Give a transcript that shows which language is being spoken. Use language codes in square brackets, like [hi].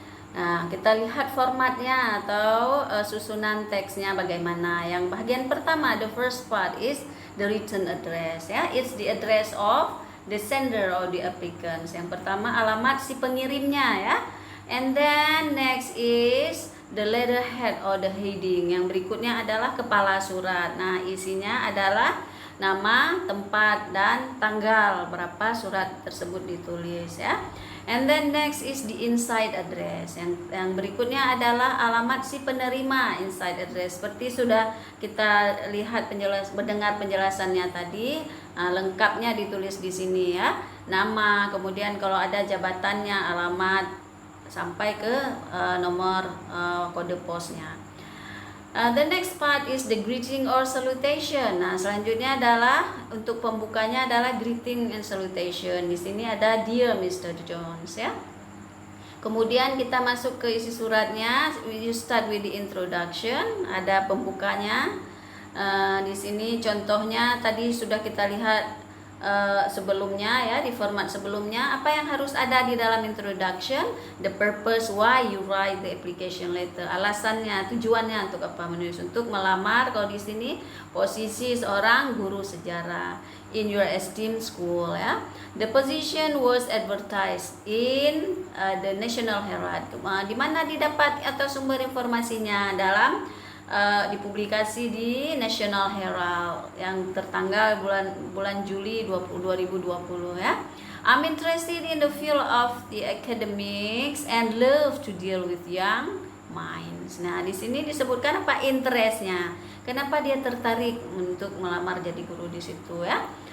[id] Nah, kita lihat formatnya atau susunan teksnya bagaimana. Yang bagian pertama, [en] the first part is the written address, ya. It's the address of the sender or the applicants. [id] Yang pertama alamat si pengirimnya, ya. [en] And then next is the letterhead or the heading. [id] Yang berikutnya adalah kepala surat. Nah, isinya adalah nama, tempat, dan tanggal berapa surat tersebut ditulis, ya. [en] And then next is the inside address. [id] Yang berikutnya adalah alamat si penerima, inside address. Seperti sudah kita lihat mendengar penjelasannya tadi, lengkapnya ditulis di sini, ya. Nama, kemudian kalau ada jabatannya, alamat, sampai ke nomor kode posnya. [en] The next part is the greeting or salutation. [id] Nah, selanjutnya adalah untuk pembukanya adalah greeting and salutation. Di sini ada Dear Mr. Jones ya. Kemudian kita masuk ke isi suratnya. [en] You start with the introduction. [id] Ada pembukanya. Di sini contohnya tadi sudah kita lihat sebelumnya ya, di format sebelumnya. Apa yang harus ada di dalam introduction? [en] The purpose why you write the application letter. [id] Alasannya, tujuannya untuk apa menulis, untuk melamar. Kalau di sini posisi seorang guru sejarah [en] in your esteemed school [id] ya. [en] The position was advertised in the National Herald. [id] Di mana didapat atau sumber informasinya? Dalam dipublikasi di National Herald yang tertanggal bulan Juli 2020 ya. [en] I'm interested in the field of the academics and love to deal with young minds. [id] Nah, di sini disebutkan apa interestnya. Kenapa dia tertarik untuk melamar jadi guru di situ ya.